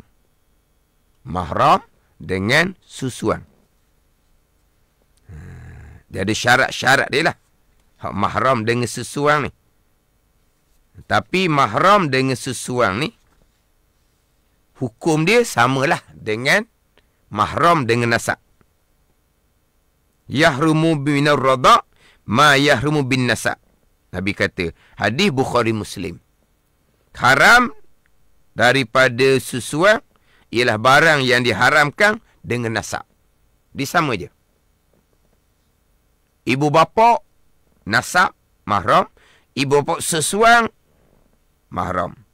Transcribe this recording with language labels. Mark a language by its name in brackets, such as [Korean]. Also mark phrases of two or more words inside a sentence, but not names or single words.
[Malay] Mahram dengan susuan. Dia ada syarat-syarat dia lah. Mahram dengan susuan ni. Tapi mahram dengan susuan ni, hukum dia samalah dengan mahram dengan nasab. [Arabic] Yahrumu minar rada' ma yahrumu bin nasab. [Malay] Nabi kata, hadis Bukhari Muslim. Haram daripada susuan ialah barang yang diharamkan dengan nasab. Dia sama je. Ibu bapa, nasab, mahram. Ibu bapa sesuang, mahram.